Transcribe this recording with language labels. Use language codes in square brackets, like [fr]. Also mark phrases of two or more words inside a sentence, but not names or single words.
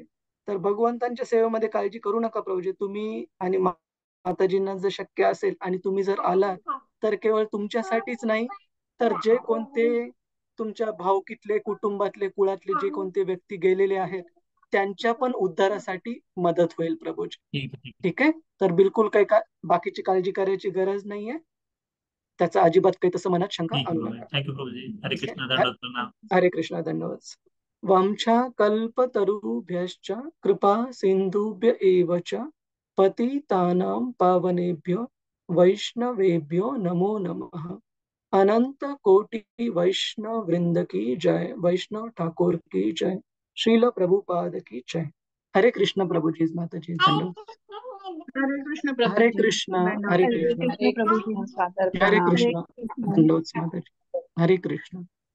[mr] तर भगवंतांच्या सेवेमध्ये काळजी करू नका प्रभूजी. तुम्ही आणि माताजींना जर शक्य असेल आणि तुम्ही जर आलात तर केवळ तुमच्यासाठीच नाही, तर जे कोणते तुमच्या भावकीतले, कुटुंबातले, कुळातले जे कोणते व्यक्ती गेलेले आहेत त्यांच्या पण उद्धारासाठी मदत होईल प्रभूजी. ठीक आहे. तर बिलकुल काही बाकीची काळजी करायची गरज नाहीये. त्याचा अजिबात काही तसं मनात शंका आणू नका. थँक्यू प्रभूजी. हरे कृष्ण. दंडवत प्रणाम. हरे कृष्ण. धन्यवाद. [sa] वांछा कल्पतरुभ्यश्च कृपा सिंधुभ्य एव च पतितानां पावनेभ्यो वैष्णवेभ्यो नमो नमः. [hi] अनंत कोटि वैष्णव वृंद की जय. वैष्णव ठाकुर की जय. श्रील प्रभुपाद की जय. [mr] हरे कृष्ण प्रभुजी माताजी. धन्यवाद. हरे कृष्ण. हरे कृष्ण. हरे कृष्ण. हरे कृष्ण. हरे कृष्ण. धन्यवाद माताजी. हरे कृष्ण.